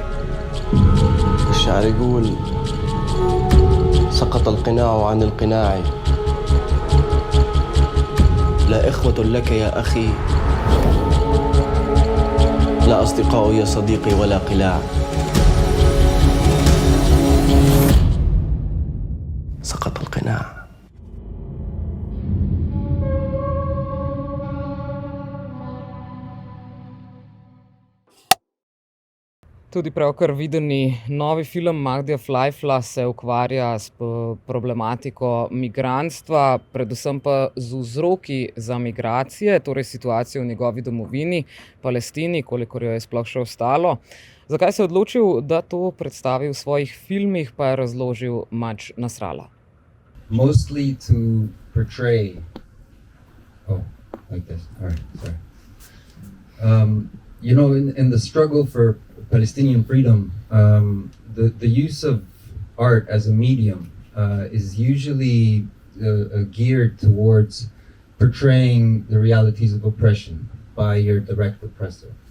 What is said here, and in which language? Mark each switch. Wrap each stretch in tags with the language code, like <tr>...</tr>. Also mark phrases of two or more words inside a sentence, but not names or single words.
<ar>الشعر يقول سقط القناع عن القناع لا إخوة لك يا أخي لا أصدقاء يا صديقي ولا قلاع سقط القناع.</ar> <sl>Tudi pravkar videni novi film Mahdija Fleifla se ukvarja s problematiko migrantstva, predvsem pa z vzroki za migracije, torej situacijo v njegovi domovini, Palestini, kolikor jo je sploh še ostalo. Zakaj se je odločil, da to predstavi v svojih filmih, pa je razložil Majdom Nasrallahom.</sl> <en>Mostly to portray... Oh, like this. All right, sorry. You know, in the struggle for Palestinian freedom, the use of art as a medium is usually geared towards portraying the realities of oppression by your direct oppressor, right?</en>